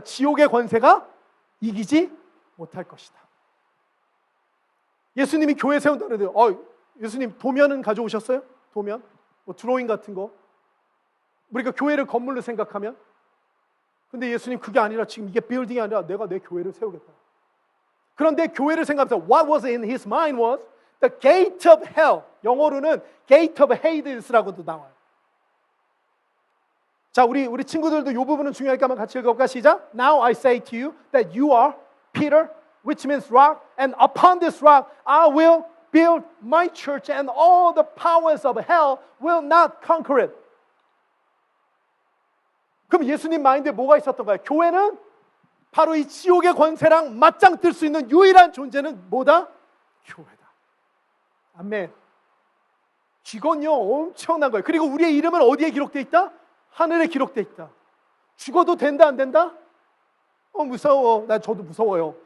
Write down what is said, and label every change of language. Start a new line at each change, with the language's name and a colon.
Korean: 지옥의 권세가 이기지 못할 것이다. 예수님이 교회 세운다는데 예수님 도면은 가져오셨어요? 도면? 뭐 드로잉 같은 거? 우리가 교회를 건물로 생각하면 근데 예수님 그게 아니라 지금 이게 빌딩이 아니라 내가 내 교회를 세우겠다. 그런데 교회를 생각하면서
English: What was in his mind was the gate of hell.
Korean: 영어로는
English: gate of Hades
Korean: 라고도 나와요. 자, 우리 친구들도 이 부분은 중요하니까 한번 같이 읽어볼까? 시작.
English: Now I say to you that you are Peter, which means rock, and upon this rock I will build my church, and all the powers of hell will not conquer it.
Korean: 그럼 예수님 마인드에 뭐가 있었던 거예요? 교회는 바로 이 지옥의 권세랑 맞짱 뜰 수 있는 유일한 존재는 뭐다? 교회다. 아멘. 이건요 엄청난 거예요. 그리고 우리의 이름은 어디에 기록되어 있다? 하늘에 기록되어 있다. 죽어도 된다 안 된다? 무서워. 저도 무서워요.